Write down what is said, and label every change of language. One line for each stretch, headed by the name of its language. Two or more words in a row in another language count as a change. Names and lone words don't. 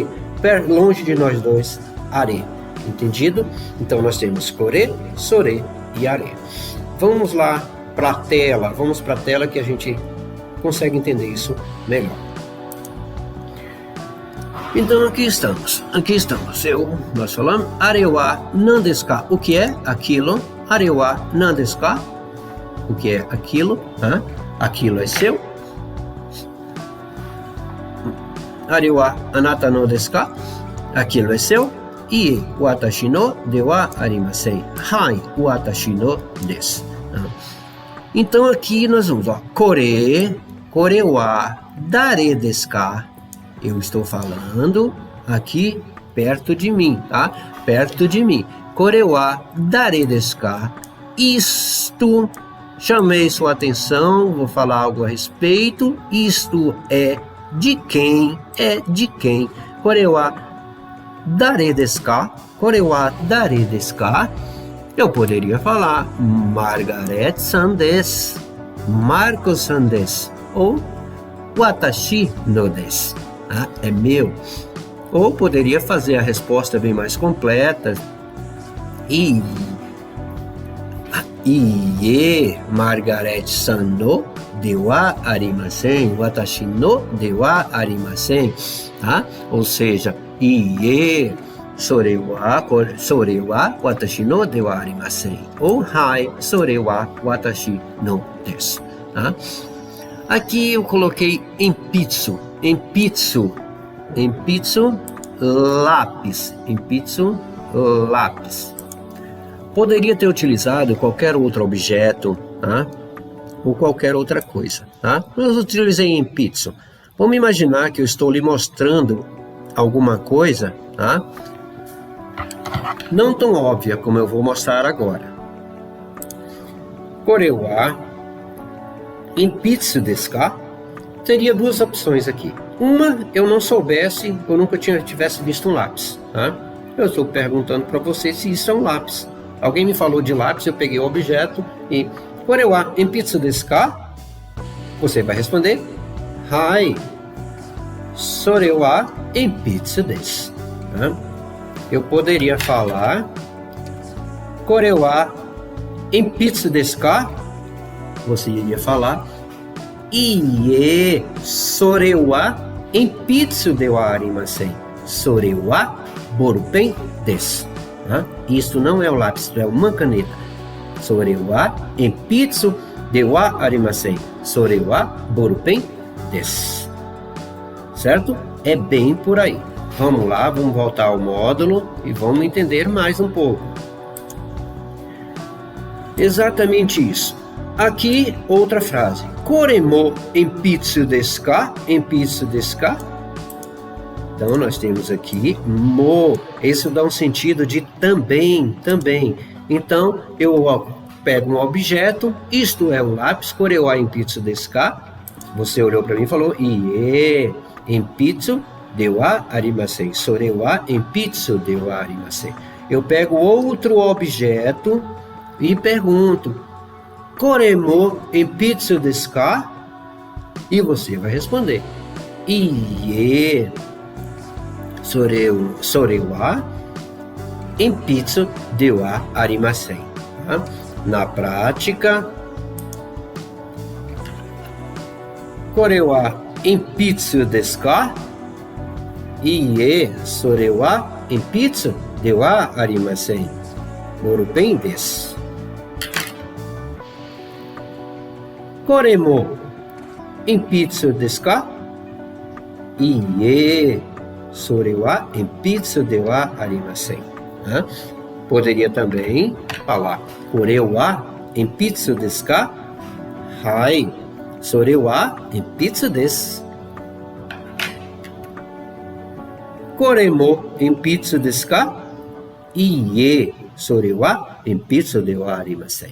Portuguese: Longe de nós dois, are. Entendido? Então, nós temos
Japanese: これ、それ
Portuguese: e are. Vamos lá para a tela. Vamos para a tela que a gente consegue entender isso melhor. Então, aqui estamos. Nós falamos,
Japanese: あれは なん です か?
Portuguese: O que é aquilo?
Japanese: あれは なん です か?
Portuguese: O que é aquilo? Aquilo é seu?
Japanese: あれ は あなた の です か?
Portuguese: Aquilo é seu.
Japanese: いいえ、わたし の で は ありません. はい、わたし の です.
Portuguese: Então aqui nós vamos, ó,
Japanese: これ は だれ です か?
Portuguese: Eu estou falando aqui perto de mim, tá? Perto de mim.
Japanese: これ は だれ です か?
Portuguese: Isto, chamei sua atenção, vou falar algo a respeito. Isto é de quem? É de quem?
Japanese: これ は だれ です か? これ は だれ です か?
Portuguese: Eu poderia falar
Japanese: マーガレットさん です, マルコスさん です,
Portuguese: ou
Japanese: わたし の です,
Portuguese: tá? É meu. Ou poderia fazer a resposta bem mais completa.
Japanese: いいえ、マーガレットさん の で は ありません、わたし の で は ありません, tá?
Portuguese: Ou seja,
Japanese: いいえ、それ は わたし の で は ありません. Ou はい、それ は わたし の です,
Portuguese: tá? Aqui eu coloquei empitsu, lápis, lápis. Poderia ter utilizado qualquer outro objeto, tá? Ou qualquer outra coisa, tá? Mas eu utilizei empitsu. Vamos imaginar que eu estou lhe mostrando alguma coisa, tá? Não tão óbvia como eu vou mostrar agora.
Japanese: これ は えんぴつ です か?
Portuguese: Teria duas opções aqui. Uma, eu não soubesse, eu nunca tivesse visto um lápis, tá? Eu estou perguntando para você se isso é um lápis. Alguém me falou de lápis, eu peguei o objeto e
Japanese: これ は えんぴつ です か?
Portuguese: Você vai responder
Japanese: はい、それ は えんぴつ です,
Portuguese: tá? Eu poderia falar
Japanese: これ は えんぴつ です か?
Portuguese: Você iria falar ie,
Japanese: それ は えんぴつ で は ありません、それ は ボールペン です.
Portuguese: Isso não é o lápis, isso é uma caneta.
Japanese: それ は えんぴつ で は ありません、それ は ボールペン です.
Portuguese: Certo? É bem por aí. Vamos lá, vamos voltar ao módulo e vamos entender mais um pouco. Exatamente isso. Aqui, outra frase.
Japanese: これ も えんぴつ です か? えんぴつ です か?
Portuguese: Então, nós temos aqui mo. Isso dá um sentido de também. Então, eu pego um objeto. Isto é um lápis.
Japanese: これ は えんぴつ です か?
Portuguese: Você olhou para mim e falou ie,
Japanese: えんぴつ で は ありません. それ は えんぴつ で は ありません.
Portuguese: Eu pego outro objeto e pergunto:
Japanese: これ も えんぴつ です か?
Portuguese: E você vai responder ie,
Japanese: それ は えんぴつ で は ありません.
Portuguese: Tá? Na prática,
Japanese: これ は えんぴつ です か? いいえ、それ は えんぴつ で は ありません. ボールペン です. これ も えんぴつ です か? いいえ、それ は えんぴつ で は ありません.
Portuguese: Poderia também falar
Japanese: これ は えんぴつ です か? はい、それ は えんぴつ です. これ も えんぴつ です か? いいえ、それ は えんぴつ で は ありません.